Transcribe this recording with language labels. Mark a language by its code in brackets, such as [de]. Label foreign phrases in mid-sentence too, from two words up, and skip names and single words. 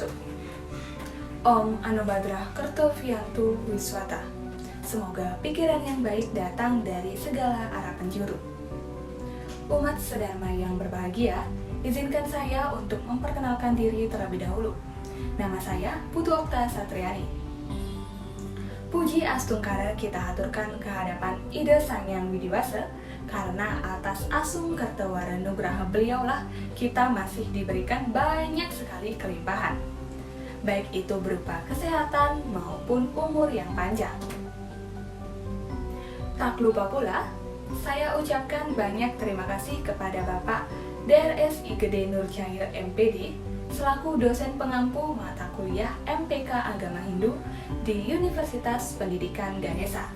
[sa] Om Anubadrah Kertoviantu Wiswata. [id] Semoga pikiran yang baik datang dari segala arah penjuru. Umat sedharma yang berbahagia, izinkan saya untuk memperkenalkan diri terlebih dahulu. Nama saya Putu Okta Satriani. Puji Astungkara kita haturkan kehadapan Ida Sang Hyang Widiwasa, karena atas Asung Kertawara Nugraha beliaulah kita masih diberikan banyak sekali kelimpahan, baik itu berupa kesehatan maupun umur yang panjang. Tak lupa pula, saya ucapkan banyak terima kasih kepada Bapak DRS Igede Nurcahya MPD selaku dosen pengampu mata kuliah MPK Agama Hindu di Universitas Pendidikan Ganesha.